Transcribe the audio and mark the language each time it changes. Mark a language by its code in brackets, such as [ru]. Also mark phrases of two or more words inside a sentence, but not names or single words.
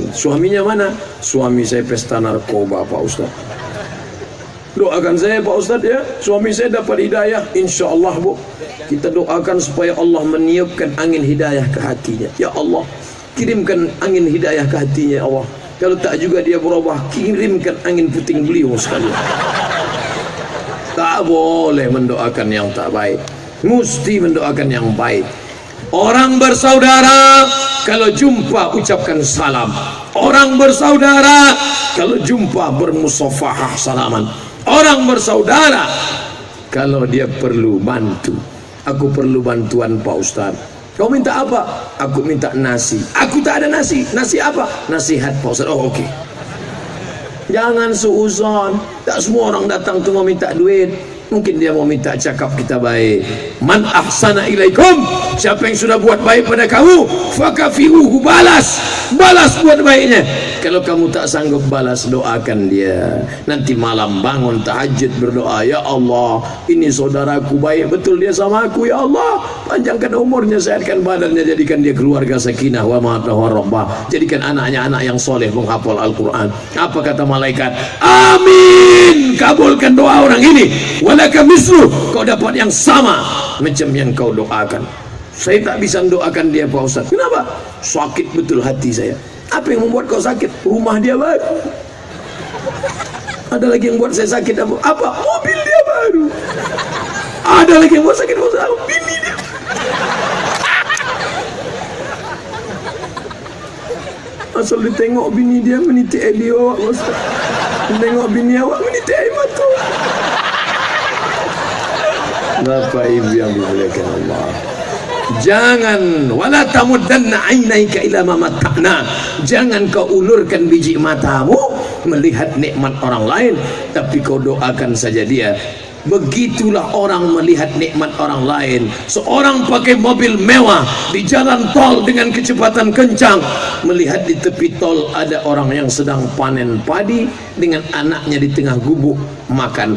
[id] Suaminya mana? Suami saya pesta narkoba, Pak Ustaz. Doakan saya Pak Ustaz ya, suami saya dapat hidayah, [ar] إن شاء الله [id] Bu. Kita doakan supaya Allah meniupkan angin hidayah ke hatinya. Ya Allah, kirimkan angin hidayah ke hatinya ya Allah. Kalau tak juga dia berubah, kirimkan angin puting beliau sekali. Tak boleh mendoakan yang tak baik, mesti mendoakan yang baik. Orang bersaudara, kalau jumpa ucapkan salam. Orang bersaudara, kalau jumpa bermusafahah salaman. Orang bersaudara, kalau dia perlu bantu. Aku perlu bantuan Pak Ustaz. Kau minta apa? Aku minta nasi. Aku tak ada nasi. Nasi apa? Nasihat Pak Ustaz. Oh oke. Jangan suuzon. Tak semua orang datang tu mau minta duit. Mungkin dia mau minta cakap kita baik. [ar] من أحسن إليكم, [id] siapa yang sudah buat baik pada kamu, fakafiuhu, balas. Balas buat baiknya. Kalau kamu tak sanggup balas, doakan dia. Nanti malam bangun tahajud berdoa, ya Allah, ini saudaraku baik betul dia sama aku, ya Allah, panjangkan umurnya, sehatkan badannya, jadikan dia keluarga [ar] سكينة ومودة ورحمة, [id] jadikan anaknya anak yang soleh menghafal Al-Quran. Apa kata malaikat? Amin. Kabulkan doa orang ini. [ar] ولك مثل, [id] kau dapat yang sama macam yang kau doakan. Saya tak bisa doakan dia Pak Ustaz. Kenapa? Sakit betul hati saya. Apa yang membuat kau sakit? Rumah dia baru. Ada lagi yang buat saya sakit apa? Mobil dia baru. Ada lagi yang buat sakit bini dia. Asal ditengok bini dia meniti air awak Ustaz. Tengok bini awak meniti air mata. Bapak Ibu yang dimuliakan Allah, jangan [ar] ولا تمدن عينيك إلى ما متعنا, [id] jangan kau ulurkan biji matamu melihat nikmat orang lain, tapi kau doakan saja dia. Begitulah orang melihat nikmat orang lain. Seorang pakai mobil mewah di jalan tol dengan kecepatan kencang, melihat di tepi tol ada orang yang sedang panen padi dengan anaknya di tengah gubuk makan.